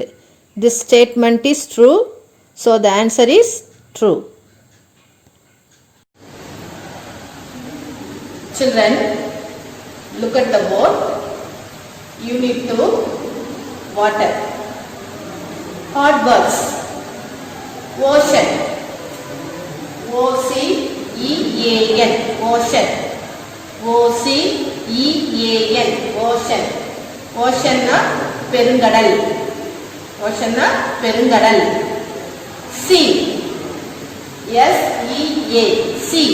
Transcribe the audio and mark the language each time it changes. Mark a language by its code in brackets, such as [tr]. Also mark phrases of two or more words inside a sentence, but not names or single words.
[en] This statement is true. So the answer is true. Children, look at the board. Unit 2, water. Hot words. Ocean. O-C-E-A-N. Ocean. O-C-E-A-N. Ocean. [ta] Ocean na பெருங்கடல். Ocean na பெருங்கடல். [en] Sea. S-E-A. Sea.